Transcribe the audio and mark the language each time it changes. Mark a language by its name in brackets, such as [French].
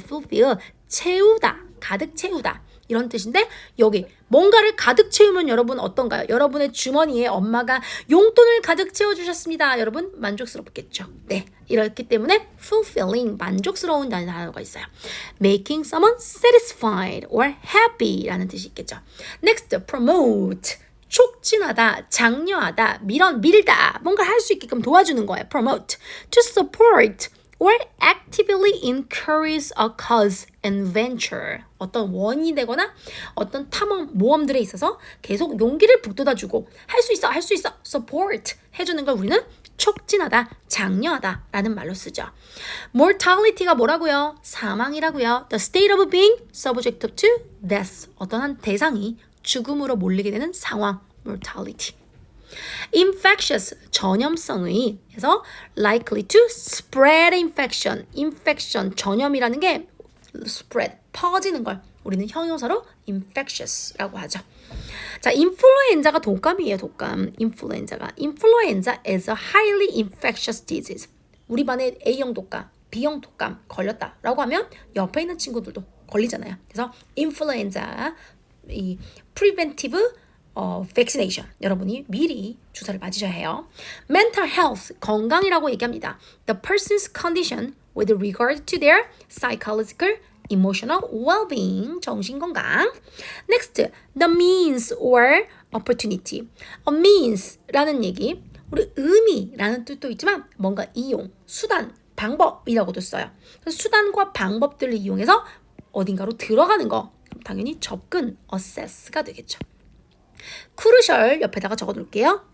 [Korean] fulfill, 채우다, 가득 채우다 이런 뜻인데 여기 뭔가를 가득 채우면 여러분 어떤가요? 여러분의 주머니에 엄마가 용돈을 가득 채워주셨습니다. 여러분 만족스럽겠죠. 네, 이렇기 때문에 fulfilling, 만족스러운 단어가 있어요. [English] making someone satisfied or happy [Korean] 라는 뜻이 있겠죠. [English] next, promote. [Korean] 촉진하다, 장려하다, 밀다, 뭔가 할 수 있게끔 도와주는 거예요. [English] promote. to support or actively encourage a cause and venture. [Korean] 어떤 원인이 되거나 어떤 탐험, 모험들에 있어서 계속 용기를 북돋아주고 할 수 있어, support 해주는 걸 우리는 촉진하다, 장려하다 라는 말로 쓰죠. mortality가 뭐라고요? 사망이라고요. [English] the state of being subject to death. [Korean] 어떤 한 대상이 죽음으로 몰리게 되는 상황, mortality. infectious, 전염성의 해서 [English] likely to spread infection, [Korean] 전염이라는 게 spread, 퍼지는 걸 우리는 형용사로 infectious라고 하죠. 자, 인플루엔자가 독감이에요, 독감. [English] influenza is a highly infectious disease. [Korean] 우리 반에 A형 독감, B형 독감 걸렸다라고 하면 옆에 있는 친구들도 걸리잖아요. 그래서 influenza 이 preventive vaccination 여러분이 미리 주사를 맞으셔야 해요. mental health 건강이라고 얘기합니다. [English] the person's condition with regard to their psychological, emotional well-being [Korean] 정신건강. [English] next, the means or opportunity. [Korean] a means라는 얘기 우리 의미라는 뜻도 있지만 뭔가 이용, 수단, 방법이라고도 써요. 그래서 수단과 방법들을 이용해서 어딘가로 들어가는 거 당연히 접근, assess가 되겠죠. crucial 옆에다가 적어둘게요.